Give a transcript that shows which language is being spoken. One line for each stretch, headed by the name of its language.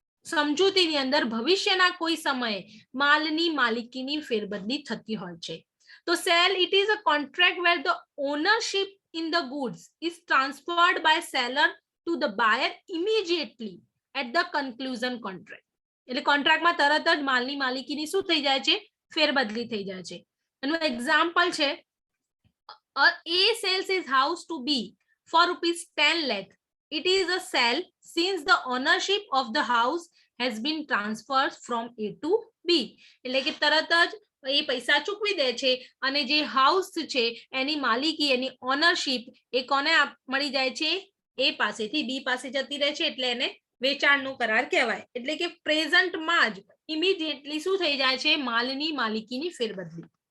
Gujarati: સમજૂતીની અંદર ભવિષ્યના કોઈ સમયે માલની માલિકીની ફેરબદલી થતી હોય છે તો
English: sale it is a contract where the ownership in the goods is transferred by seller to the buyer immediately at the conclusion contract
Gujarati: એટલે કોન્ટ્રાક્ટમાં તરત જ માલની માલિકીની શું થઈ જાય છે ફેરબદલી થઈ જાય છે એનું એક્ઝામ્પલ છે
English: A sells his house to B for ₹10 lakh. It is a sell since the ownership of the house has been transferred from A to B.
Gujarati: એટલે કે તરત જ એ પૈસા ચૂકવી દે છે અને જે હાઉસ છે એની માલિકી એની ઓનરશિપ એ કોને મળી જાય છે એ પાસેથી બી પાસે જતી રહે છે એટલે એને વેચાણનો કરાર કહેવાય એટલે કે પ્રેઝન્ટમાં જ ઇમિડિયેટલી શું થઈ જાય છે માલની માલિકીની ફેરબદલી